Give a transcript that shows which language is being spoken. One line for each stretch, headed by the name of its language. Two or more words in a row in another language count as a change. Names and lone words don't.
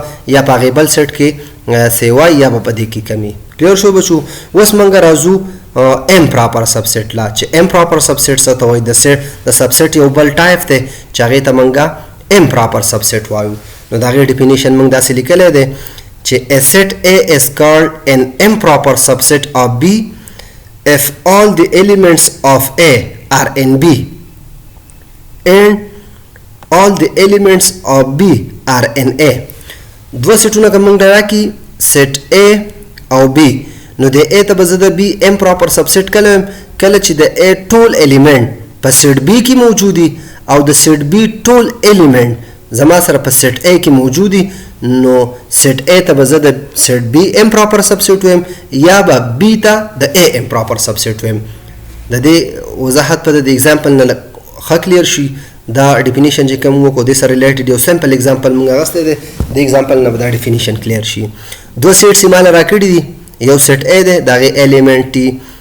Pashto: یا په هغې بل سیټ کې سیوای یا به په دې کې کمی کلیر شو بچو اوس موږ راځو
English: improper subset
Pashto: لا چې
English: improper subset
Pashto: څه ته وایي د سبسیټ یو بل ټایپ دی چې هغې ته موږ
English: improper subset
Pashto: وایو نو د هغې ډیفینیشن موږ داسې لیکلی دی چې
English: a set A is called an improper subset of B if all the elements of A are in B and all the elements of B are in A
Pashto: دوه سیټونه که موږ راکړي سیټ A او B نو د A ته به زه د B
English: improper subset
Pashto: کله وایم کله چې د A ټول element په سیټ B کې موجودي او د سیټ B ټول element زما سره په سیټ A کې موجودي نو سیټ A ته به زه د سیټ B
English: improper subset
Pashto: وایم یا به B ته د A
English: improper subset
Pashto: وایم د دې وضاحت په د اگزامپل نه ښه کلیر شي دا ډیفینیشن چې کوم وکړو دې سره ریلیټډ یو
English: simple example
Pashto: موږ اخیستی دی د اگزامپل نه به دا ډیفینیشن کلیر شي دوه سیټس یې ماله راکړي دي یو سیټ A دی د هغې الیمنټ دي